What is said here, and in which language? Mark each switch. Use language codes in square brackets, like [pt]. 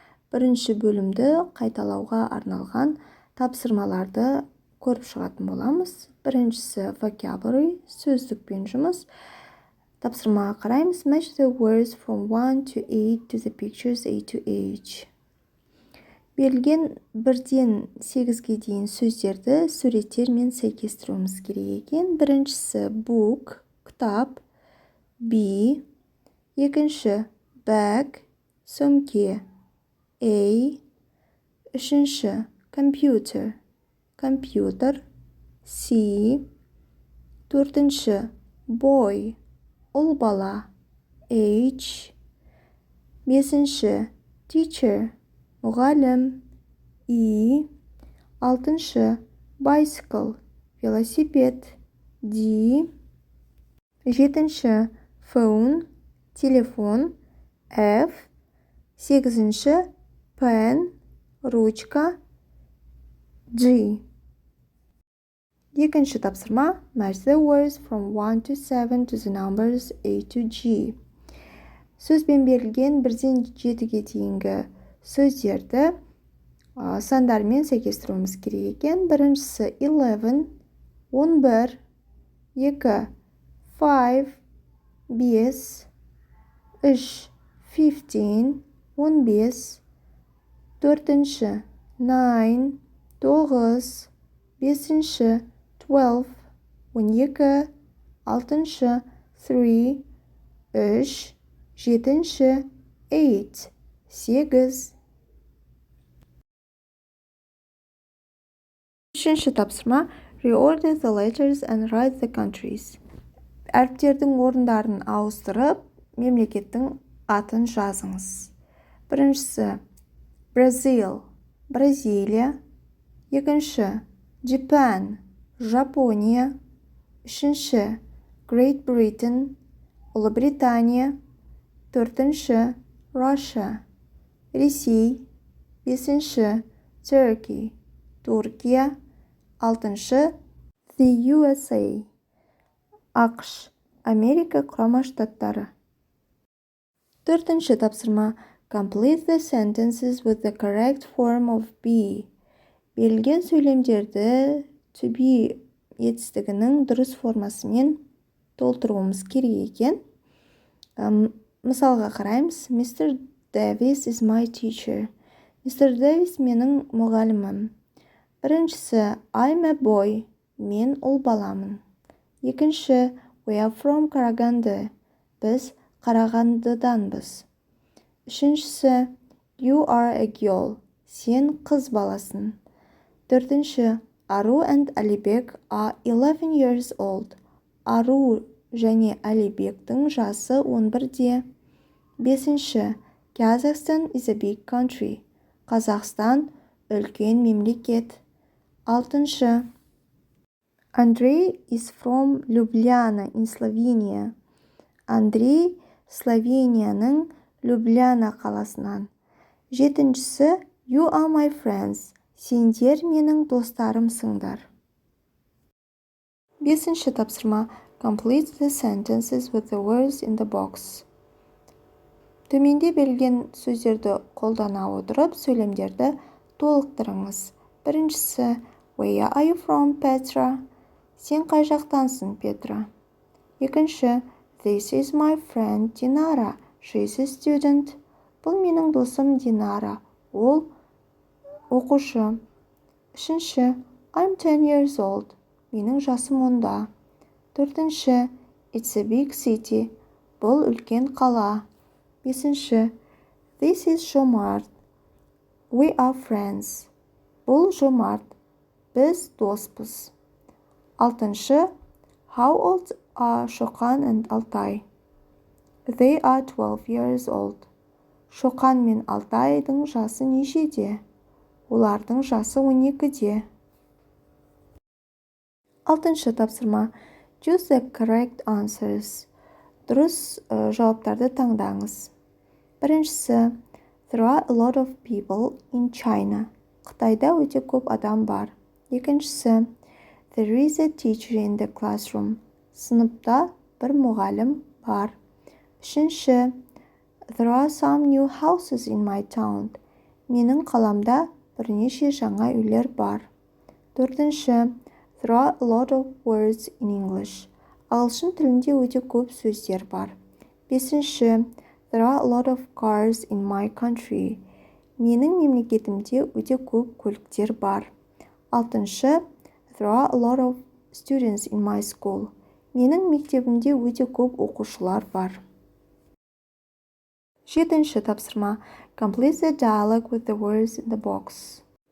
[kk] Бірінші бөлімді қайталауға арналған тапсырмаларды көріп шығатын боламыз. Біріншісі vocabulary, сөздікпен жұмыс. Тапсырмаға қараймыз. [en] Match the words from 1 to 8 to the pictures A to H. [kk] Берілген 1-ден 8-ге дейін сөздерді суреттермен сәйкестіруіміз керек екен. Біріншісі book, кітап, B. Екінші bag, сөмке, A. Үшінші computer, компьютер, C. Төртінші boy, ұл бала, H. Бесінші teacher, мұғалім, E. Алтыншы bicycle, велосипед, D. Жетінші phone, телефон, F. Сегізінші pen, ручка, G. Екінші тапсырма [en] match the words from 1 to 7 to the numbers A to G. [kk] Сөзбен берілген 1-ден 7-ге дейінгі сөздерді сандармен сәйкестіруіміз керек екен. Біріншісі 11, 11, 2, 5, 5, 3, 15, 15, төртінші 9, 9, бесінші 12, 12, алтыншы 3, 3, жетінші 8, 8. Үшінші тапсырма [en] reorder the letters and write the countries. [kk] Әріптердің орындарын ауыстырып, мемлекеттің атын жазыңыз. Біріншісі Brazil, Бразилия. Екінші Japan, Жапония. Үшінші Great Britain, Ұлыбритания. Төртінші Russia, Ресей. Бесінші Turkey, Түркия. Алтыншы the USA, ақш, Америка құрама штаттары. Төртінші тапсырма [en] complete the sentences with the correct form of be. [kk] Берілген сөйлемдерді to be етістігінің дұрыс формасымен толтыруымыз керек екен. Мысалға қараймыз. [en] Mr. Davis is my teacher. Mr. [kk] Davis менің мұғалімім. Біріншісі [en] I'm a boy. [kk] Мен ұл баламын. Екінші [en] we are from Karaganda. [kk] Біз Қарағандыданбыз. Үшіншісі [en] you are a girl. [kk] Сен қыз баласың. Төртінші [en] Ару and Алибек are 11 years old. [kk] Ару және Алибектің жасы 11-де. Бесінші [en] Kazakhstan is a big country. [kk] Қазақстан үлкен мемлекет. Алтыншы [en] Andrei is from Ljubljana in Slovenia. [kk] Андрей Словенияның Любляна қаласынан. Жетіншісі [en] You are my friends. [kk] Сендер менің достарымсыңдар. Бесінші тапсырма [en] complete the sentences with the words in the box. [kk] Төменде берілген сөздерді қолдана отырып, сөйлемдерді толықтырыңыз. Біріншісі [en] Where are you from, Petra? [kk] Сен қай жақтансың, Петра? Екінші [en] This is my friend Dinara. She is a student. [kk] Бұл менің досым Динара. Ол оқушы. Үшінші [en] I'm 10 years old. [kk] Менің жасым 10-да. Төртінші [en] It's a big city. [kk] Бұл үлкен қала. Бесінші [en] This is Жомарт. We are friends. [kk] Бұл Жомарт. Біз доспыз. Алтыншы [en] How old are Шоқан and Алтай? They are 12 years old. [kk] Шоқан мен Алтайдың жасы нешеде? Олардың жасы 12-де. Алтыншы тапсырма [en] Choose the correct answers. [kk] Дұрыс жауаптарды таңдаңыз. Біріншісі [en] There are a lot of people in China. [kk] Қытайда өте көп адам бар. Екіншісі [en] There is a teacher in the classroom. [kk] Сыныпта бір мұғалім бар. Үшінші [en] There are some new houses in my town. [kk] Менің қаламда бірнеше жаңа үйлер бар. 4. [en] There are a lot of words in English. [kk] Ағылшын тілінде өте көп сөздер бар. 5. [en] There are a lot of cars in my country. [kk] Менің мемлекетімде өте көп көліктер бар. 6. [en] There are a lot of students in my school. [kk] Менің мектебімде өте көп оқушылар бар. 7. Тапсырма. [en] Complete the dialogue with the words in the box.